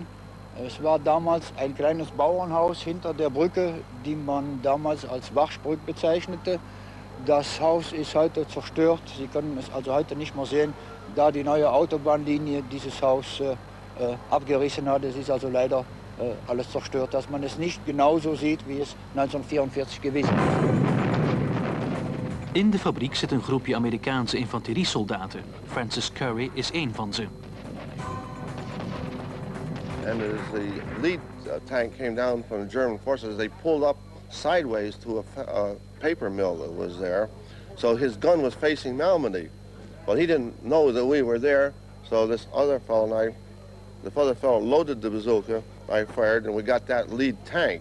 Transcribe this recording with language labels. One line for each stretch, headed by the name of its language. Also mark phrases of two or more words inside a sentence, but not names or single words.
German: Es war damals ein kleines Bauernhaus hinter der Brücke, die man damals als Wachsbrück bezeichnete. Das Haus ist heute zerstört. Sie können es also heute nicht mehr sehen, da die neue Autobahnlinie dieses Haus abgerissen hat. Es ist also leider alles zerstört, dass man es nicht genauso sieht, wie es 1944 gewesen ist.
Dutch: In de fabriek zit een groepje Amerikaanse infanteriesoldaten. Francis Curry is één van ze.
English: And as the lead tank came down from the German forces, they pulled up sideways to a paper mill that was there. So his gun was facing Malmedy. Well, he didn't know that we were there, so this other fellow and I, the other fellow loaded the bazooka, I fired, and we got that lead tank.